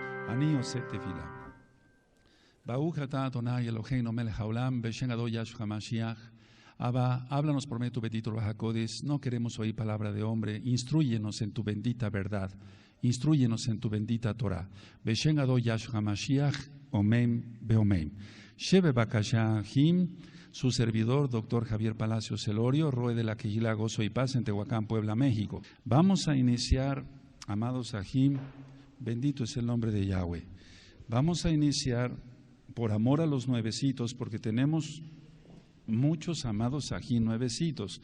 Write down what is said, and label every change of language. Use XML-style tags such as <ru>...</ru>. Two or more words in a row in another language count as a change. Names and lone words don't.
<he>אני עושה תפילה. ברוך אתה אדוני אלוהינו מלך העולם, בשם אדוני ישוע המשיח.</he> <es>Abba, háblanos por medio de tu bendito</es> <he>רוח הקודש.</he> <es>No queremos oír palabra de hombre. Instrúyenos en tu bendita verdad. Instrúyenos en tu bendita Torah.</es> <he>בשם אדוני ישוע המשיח, אמן ואמן. Sheve bakasha him,</he> <es>su servidor, doctor Javier Palacios Elorio, Roe de la Quejila Gozo y Paz en Tehuacán, Puebla, México. Vamos a iniciar, amados Ajim, bendito es el nombre de Yahweh. Vamos a iniciar por amor a los nuevecitos, porque tenemos muchos amados Ajim nuevecitos.</es>